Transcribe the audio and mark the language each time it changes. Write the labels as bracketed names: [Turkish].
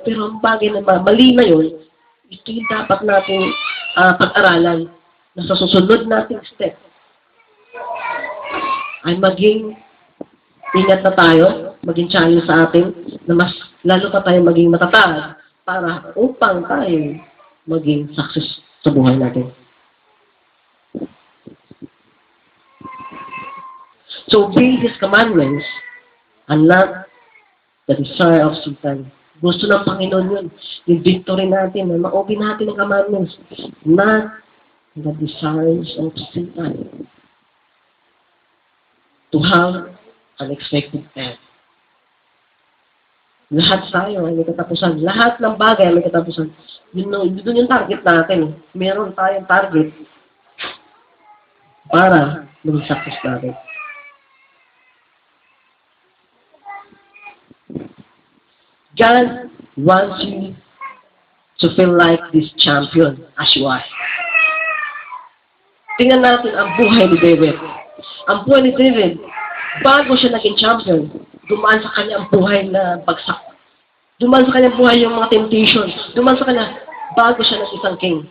[Filipino] Pero ang bagay na mali na yun, ito yung dapat natin pag-aralan na sa susunod nating step ay maging ingat na tayo, maging challenge sa atin na mas lalo pa tayo maging matatag para upang tayo maging success sa buhay natin. [English] So obey His commandments and not the desire of Satan. [Filipino] Gusto ng Panginoon yun. Yung victory natin, na ma-obey natin ang commandments, [English] not the desires of Satan. To have an expected end. [Filipino] Lahat tayo ay may katapusan. Lahat ng bagay ay may katapusan. Yun yung target natin. Meron tayong target para maging success natin. [English] God wants you to feel like this champion as you are. [Filipino] Tingnan natin ang buhay ni David. Ang buhay ni David, bago siya naging champion, dumaan sa kanya ang buhay na bagsak. Dumaan sa kanya buhay yung mga temptation. Dumaan sa kanya, bago siya naging isang king.